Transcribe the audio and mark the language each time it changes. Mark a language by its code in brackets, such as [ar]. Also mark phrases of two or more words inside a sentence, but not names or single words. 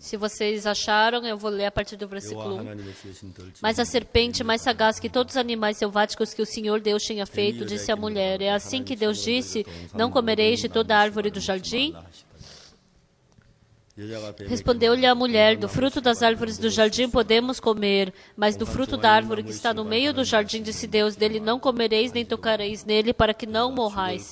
[pt] Se vocês acharam, eu vou ler a partir do versículo [ko] 여호와 [pt] 1. [ko] 하나님의 지으신 들짐승 [pt] Mas a serpente, mais sagaz que todos os animais selváticos que o Senhor Deus tinha feito, disse à mulher: É assim que Deus disse: Não comereis de toda a árvore do jardim? Respondeu-lhe a mulher: Do fruto das árvores do jardim podemos comer, mas do fruto da árvore que está no meio do jardim, disse Deus: Dele não comereis nem tocareis nele, para que não morrais.